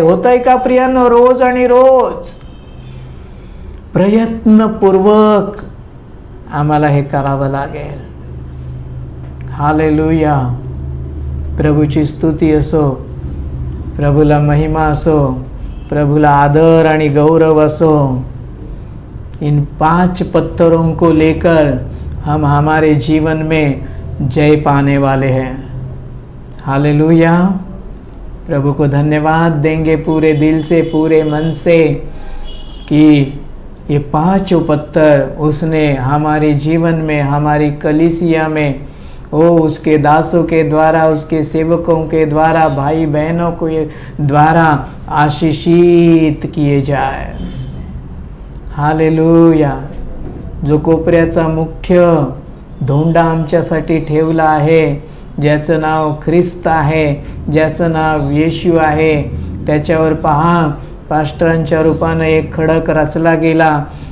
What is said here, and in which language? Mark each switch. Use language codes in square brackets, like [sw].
[mr] होतंय का प्रियानो? रोज आणि रोज प्रयत्नपूर्वक आम्हाला हे करावं लागेल. हालेलुया. प्रभूची स्तुती असो, प्रभूला महिमा असो, प्रभूला आदर आणि गौरव असो. [hi] इन 5 पत्थरों को लेकर हम हमारे जीवन में जय पाने वाले हैं. हालेलुया. प्रभु को धन्यवाद देंगे पूरे दिल से, पूरे मन से, कि ये 5 पत्थर उसने हमारे जीवन में, हमारी कलीसिया में, ओ उसके दासों के द्वारा, उसके सेवकों के द्वारा, भाई बहनों को ये द्वारा आशीषित किए जाए. हालेलुया. [mr] जो कोपऱ्याचा मुख्य धोंडा आमच्यासाठी ठेवला आहे, ज्याचं नाव ख्रिस्त आहे, ज्याचं नाव येशू आहे, त्याच्यावर पहा, पास्टरांच्या रूपानं एक खडक रचला गेला.